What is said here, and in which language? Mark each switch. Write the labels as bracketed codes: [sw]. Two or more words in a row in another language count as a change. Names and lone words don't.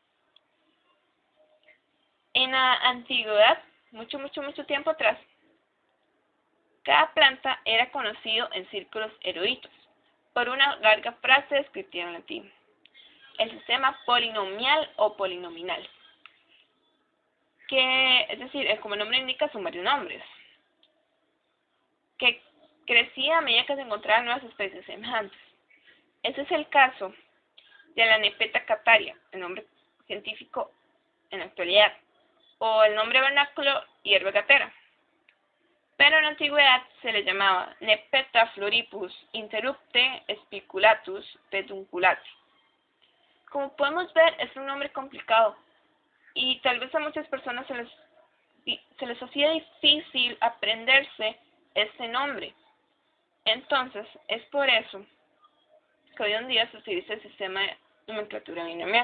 [es] En la antigüedad, mucho tiempo atrás, cada planta era conocido en círculos eruditos por una larga frase descriptiva en latín, el sistema polinomial o polinominal, que es decir, como el nombre indica, son varios nombres, que crecía a medida que se encontraban nuevas especies semejantes. Ese es el caso de la Nepeta cataria, el nombre científico en la actualidad, o el nombre vernáculo hierba gatera. Pero en la antigüedad se le llamaba [la] Nepeta floripus interrupte spiculatus pedunculate. [es] Como podemos ver, es un nombre complicado y tal vez a muchas personas se les hacía difícil aprenderse este nombre. Entonces, es por eso que hoy en día se utiliza el sistema de nomenclatura binomial.